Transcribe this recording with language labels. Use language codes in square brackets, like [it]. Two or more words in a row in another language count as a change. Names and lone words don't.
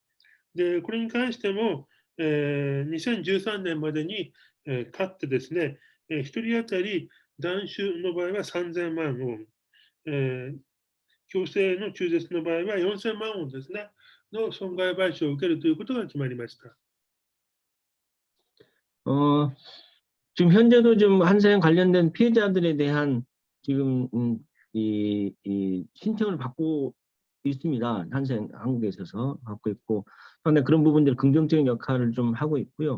[ja] で、これに関しても、2013年までに勝ってですね、1人当たり断種の場合は3000万ウォン、強制の中絶の場合は4000万ウォンですね、の損害賠償を受けるということが決まりました。 [ko] 지금 현재도 좀 한센 관련된 피해자들에 대한 지금 이 신청을 받고 있습니다. 한국에 있어서 갖고 있고 상당히 그런 부분들 긍정적인 역할을 좀 하고 있고요.